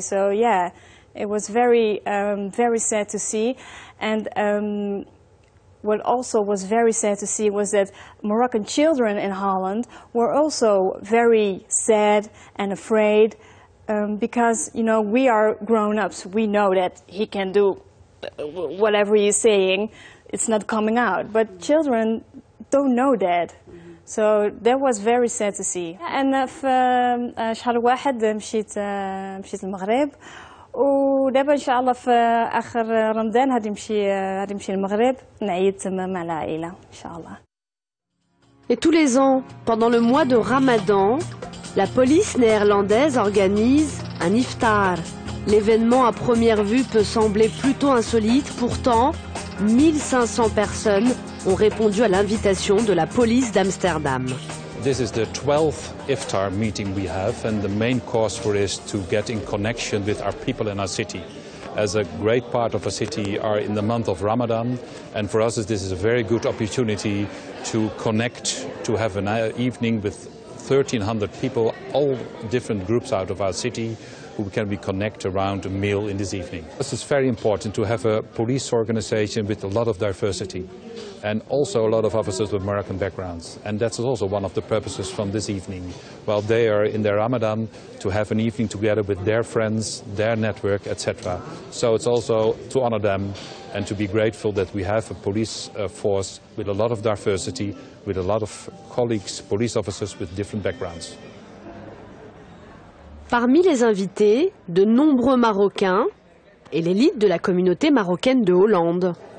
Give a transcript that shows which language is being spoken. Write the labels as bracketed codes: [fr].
[en] So yeah, it was very, very sad to see, and what also was very sad to see was that Moroccan children in Holland were also very sad and afraid because, you know, we are grown-ups. We know that he can do whatever he's saying. It's not coming out. But children don't know that. So that was very sad to see. [ar] أنا في شهر واحد مشيت المغرب. ودابا ان شاء الله في اخر رمضان غادي نمشي للمغرب نعيد تما مع العائله ان شاء الله. [fr] Et tous les ans, pendant le mois de Ramadan, la police néerlandaise organise un iftar. L'événement à première vue peut sembler plutôt insolite, pourtant 1500 personnes ont répondu à l'invitation de la police d'Amsterdam. [en] This is the 12th iftar meeting we have, and the main cause for it is to get in connection with our people in our city. As a great part of our city are in the month of Ramadan, and for us this is a very good opportunity to connect, to have an evening with 1,300 people, all different groups out of our city, who can we connect around a meal in this evening. This is very important to have a police organization with a lot of diversity and also a lot of officers with Moroccan backgrounds. And that's also one of the purposes from this evening. While they are in their Ramadan, to have an evening together with their friends, their network, etc. So it's also to honor them and to be grateful that we have a police force with a lot of diversity, with a lot of colleagues, police officers with different backgrounds. [fr] Parmi les invités, de nombreux Marocains et l'élite de la communauté marocaine de Hollande.